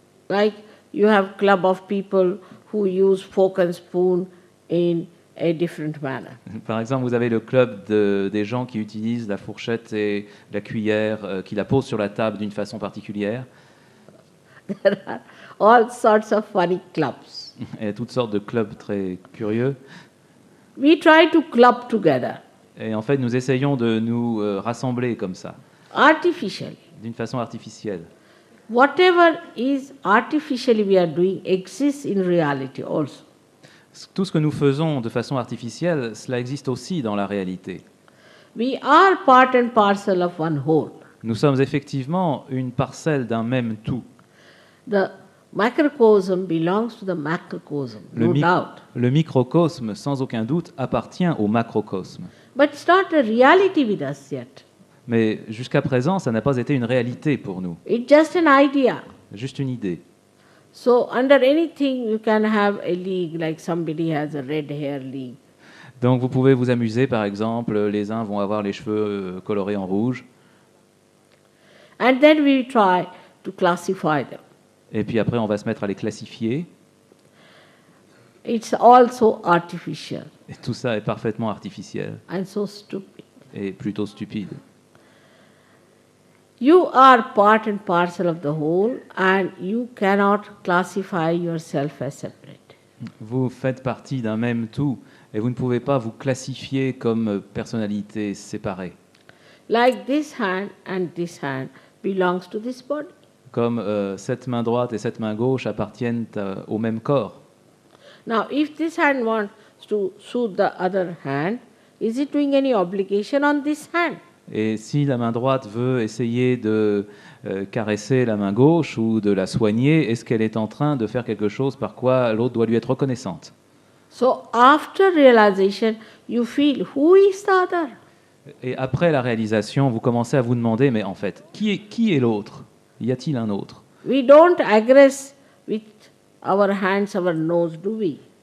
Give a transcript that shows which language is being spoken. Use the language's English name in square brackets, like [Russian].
[English] like you have club of people who use fork and spoon in a different manner. [French] par exemple, vous avez le club des gens qui utilisent la fourchette et la cuillère, qui la posent sur la table d'une façon particulière. [English] There are all sorts of funny clubs. [French] Il y a toutes sortes de clubs très curieux. [English] We try to club together [French] Et en fait, nous essayons de nous rassembler comme ça, [English] artificially. [French] d'une façon artificielle. [English] Whatever is artificially we are doing exists in reality also. [French] Tout ce que nous faisons de façon artificielle, cela existe aussi dans la réalité. [English] We are part and parcel of one whole. [French] Nous sommes effectivement une parcelle d'un même tout. [English] The microcosm belongs to the macrocosm, no doubt. [French] Le microcosme, sans aucun doute, appartient au macrocosme. [English] But it's not a reality with us yet. [French] Mais jusqu'à présent, ça n'a pas été une réalité pour nous, [English] It's just an idea. [French] juste une idée. [English] So under anything you can have a league, like somebody has a red hair league. [French] Donc vous pouvez vous amuser, par exemple, les uns vont avoir les cheveux colorés en rouge, [English] And then we try to classify them. [French] et puis après on va se mettre à les classifier, [English] It's also artificial [French] et tout ça est parfaitement artificiel [English] and so stupid. [French] et plutôt stupide. [English] You are part and parcel of the whole, and you cannot classify yourself as separate. [French] Vous faites partie d'un même tout, et vous ne pouvez pas vous classifier comme personnalité séparée. [English] Like this hand and this hand belongs to this body. [French] Comme cette main droite et cette main gauche appartiennent au même corps. [English] Now, if this hand wants to soothe the other hand, is it doing any obligation on this hand? [French] Et si la main droite veut essayer de caresser la main gauche ou de la soigner, est-ce qu'elle est en train de faire quelque chose par quoi l'autre doit lui être reconnaissante? [English] So, after realization, you feel who is the other? [French] Et après la réalisation, vous commencez à vous demander, mais en fait, qui est l'autre? Y a-t-il un autre? [English] We don't aggress with our hands, our nose, do we?